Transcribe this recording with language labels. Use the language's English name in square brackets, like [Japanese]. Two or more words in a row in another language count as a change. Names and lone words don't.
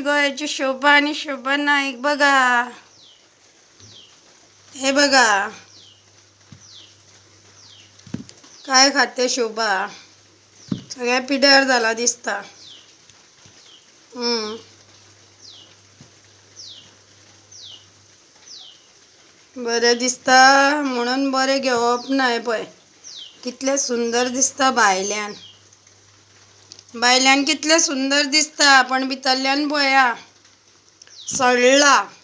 [Marathi] आताची शोभा आणि शोभा नाईक बघा. हे बघा काय खाते शोभा. [Konkani] सगळ्या पिड्यार झाला दिसता. बरें दिसता म्हणून बरें घेवप नाही पळय. कितले सुंदर दिसता भायल्यान. भायल्यान कितले सुंदर दिसता पण भितरल्यान पळया सडला.